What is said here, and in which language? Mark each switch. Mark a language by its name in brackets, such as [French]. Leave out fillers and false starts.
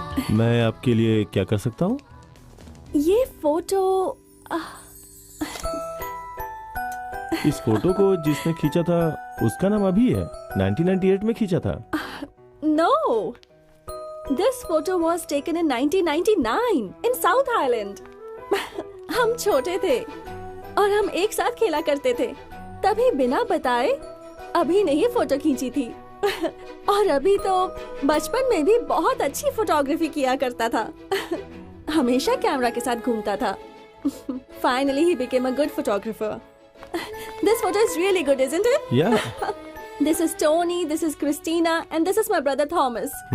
[Hindi] मैं आपके लिए क्या कर सकता हूँ? ये फोटो इस फोटो को जिसने खींचा था उसका नाम अभी है, 1998 में खींचा था। [English] No, this photo was taken in 1999 in South Island. [Hindi] हम छोटे थे और हम एक साथ खेला करते थे। तभी बिना बताए अभी ने ही फोटो खींची थी। और अभी तो बचपन में भी बहुत अच्छी फोटोग्राफी किया करता था। हमेशा कैमरा के साथ घूमता था। [English] Finally he became a good photographer. This photo is really good, isn't it? Yeah. This is Tony, this is Christina, and this is my brother Thomas.